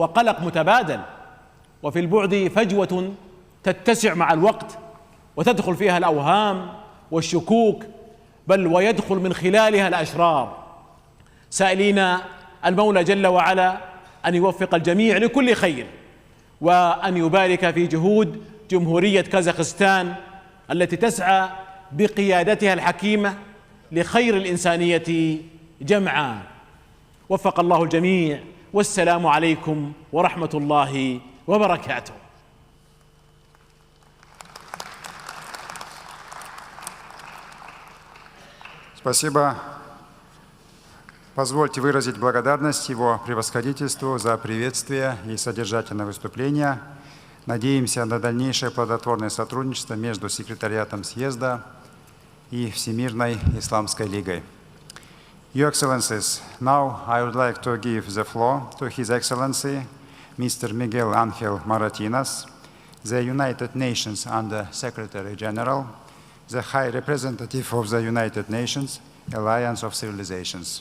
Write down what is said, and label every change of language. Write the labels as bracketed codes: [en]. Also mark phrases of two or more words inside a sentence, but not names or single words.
[ar] وقلق متبادل، وفي البعد فجوة تتسع مع الوقت وتدخل فيها الأوهام والشكوك، بل ويدخل من خلالها الأشرار، سائلين المولى جل وعلا أن يوفق الجميع لكل خير، وأن يبارك في جهود جمهورية كازاخستان التي تسعى بقيادتها الحكيمة لخير الإنسانية جمعا. وفق الله الجميع، والسلام عليكم ورحمة الله وبركاته. [ru] Спасибо. Позвольте выразить благодарность его превосходительству за приветствие и содержательное выступление. Надеемся на дальнейшее плодотворное сотрудничество между секретариатом съезда и Всемирной Исламской лигой. [en] Your Excellencies, now I would like to give the floor to His Excellency Mr. Miguel Ángel Moratinas, the United Nations Under Secretary General, the High Representative of the United Nations Alliance of Civilizations.